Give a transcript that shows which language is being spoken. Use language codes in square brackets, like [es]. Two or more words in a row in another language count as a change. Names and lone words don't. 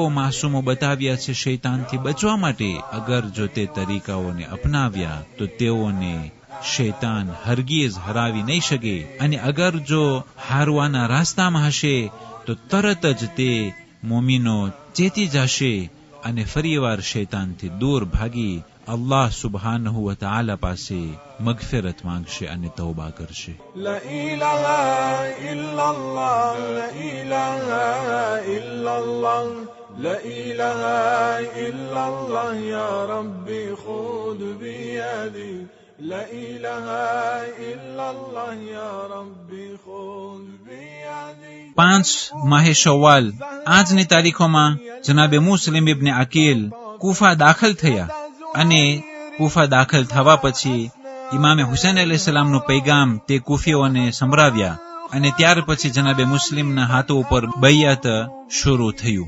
[gu] માસૂમો બતાવ્યા છે શૈતાનથી બચવા માટે, અગર જો તે તરીકાઓને અપનાવ્યા તો તેઓને શૈતાન હરગીઝ હરાવી નહીં શકે અને અગર જો હારવાના રાસ્તામાં હશે તો તરત જ તે મોમીનો ચેતી જશે અને ફરીવાર શૈતાનથી દૂર ભાગી અલ્લાહ [ar] سبحانه وتعالى [gu] પાસે મગફિરત માંગશે અને તૌબા કરશે. [ar] لا إله إلا الله لا إله إلا الله لا إله إلا الله يا ربي خذ بيدي لا إله إلا الله يا ربي خذ بيدي. [gu] 5 માહે શવ્વાલ આજની તારીખોમાં જનાબે મુસ્લિમ ઇબ્ન અકીલ કૂફા દાખલ થયા અને કૂફા દાખલ થવા પછી ઇમામે હુસૈન અલૈહિસ્સલામનું પૈગામ તે કૂફીઓને સંભળાવ્યા અને ત્યાર પછી જનાબે મુસ્લિમના હાથો ઉપર બૈયત શરૂ થયું.